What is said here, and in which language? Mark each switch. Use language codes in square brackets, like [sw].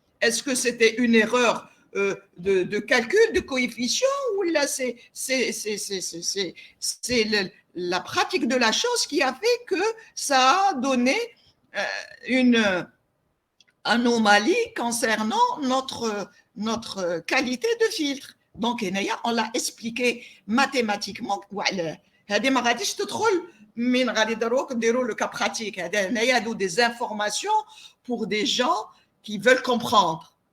[fr] Est-ce que c'était une erreur de calcul de coefficient ou là c'est la pratique de la chose qui a fait que ça a donné une anomalie concernant notre qualité de filtre. Donc on l'a expliqué mathématiquement. [ar] هذه ما غاديش تدخل من غادي نديروا le cas pratique. [fr] هنايا des informations pour des gens qui veulent comprendre.